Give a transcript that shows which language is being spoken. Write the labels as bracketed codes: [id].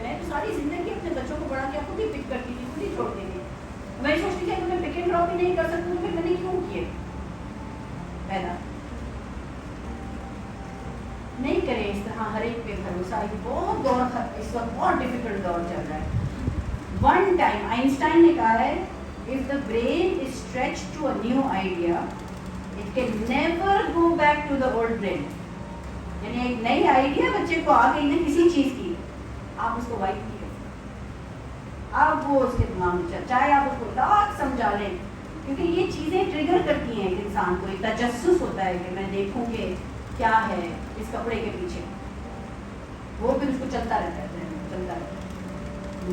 [ur] میں تو ساری زندگی اپنے بچوں کو پڑھا کے خود ہی پک کرتی تھی، خود ہی چھوڑ دیں گے. میں سوچتی تھی کہ میں پک اینڈ ڈراپ بھی نہیں کر سکتی ہوں، پھر میں نے کیوں کیے پیدا. نہیں کریں اس طرح ہر ایک پہ بھروسہ. بہت دور، اس وقت بہت ڈیفیکلٹ دور چل رہا ہے. [en] one time Einstein [ur] نے کہا ہے [en] if the brain is stretched to a new idea it can never go back to the old brain. [ur] یعنی ایک نئی آئیڈیا بچے کو آ گئی نا کسی چیز کی، آپ اس کو وائپ نہیں کر سکتے. آپ وہ اس کے دماغ میں چاہے آپ اس کو لاکھ سمجھا لیں، کیونکہ یہ چیزیں ٹریگر کرتی ہیں ایک انسان کو. ایک تجسس ہوتا ہے کہ میں دیکھوں کہ کیا ہے اس کپڑے کے پیچھے، وہ پھر اس کو چلتا رہتا ہے چلتا رہتا ہے.